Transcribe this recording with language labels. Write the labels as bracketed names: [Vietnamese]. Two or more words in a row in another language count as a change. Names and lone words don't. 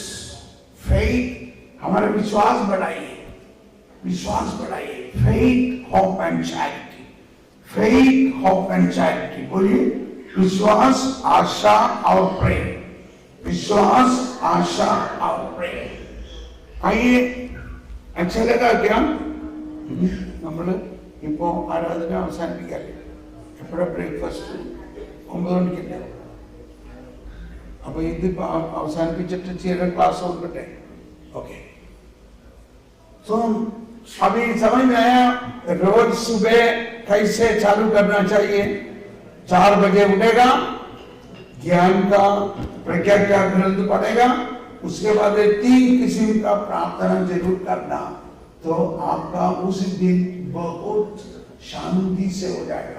[Hindi] फेथ, हमारा विश्वास बढ़ाइए, विश्वास बढ़ाइए। [English] Faith, hope and charity. Faith, hope and charity. [Hindi] बोलिए, विश्वास, आशा और प्रेम। विश्वास, आशा और प्रेम। आइए, अच्छा लगा क्या? [Malayalam] നമ്മള് ഇപ്പോ ആരാധന അവസാനിപ്പിക്കാല്ലേ? എപ്പോഴാ ബ്രേക്ക്ഫാസ്റ്റ്? 9 മണിക്കല്ലേ? അപ്പൊ ഇത് അവസാനിപ്പിച്ചിട്ട് ചില ക്ലാസ് കൊടുക്കട്ടെ? [Hindi] ओके, तो अभी समझ में आया रोज सुबह कैसे चालू करना चाहिए? 4 बजे उठेगा, ज्ञान का प्रज्ञा का ग्रंथ पढ़ेगा, उसके बाद 3 किस्म का प्रार्थना जरूर करना, तो आपका उस दिन बहुत शांति से हो जाएगा।